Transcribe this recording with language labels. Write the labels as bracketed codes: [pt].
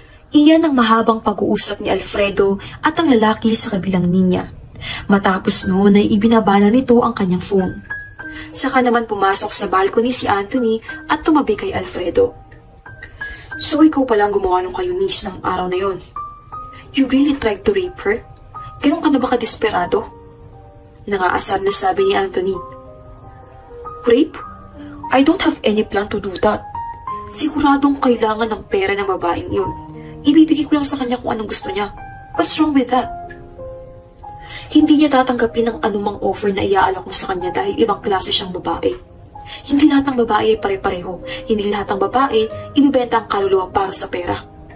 [tl] Iyan ang mahabang pag-uusap ni Alfredo at ang lalaki sa kabilang linya. Matapos noon ay ibinabana nito ang kanyang phone. Saka naman pumasok sa balcony si Anthony at tumabi kay Alfredo. So ikaw palang gumawa nung kay Eunice ng araw na yon. [en] You really tried to rape her? [tl] Ganun ka na ba kadesperado? Nangaasar na sabi ni Anthony. Rape? [en] I don't have any plan to do that. [tl] Siguradong kailangan ng pera ng babaeng yun. Ibibigay ko lang sa kanya kung anong gusto niya. [en] What's wrong with that? [tl] Hindi niya tatanggapin ang anumang offer na iaalok mo sa kanya dahil ibang klase siyang babae. Hindi lahat ng babae ay pare-pareho. Hindi lahat ng babae ibibenta ang kaluluwa para sa pera.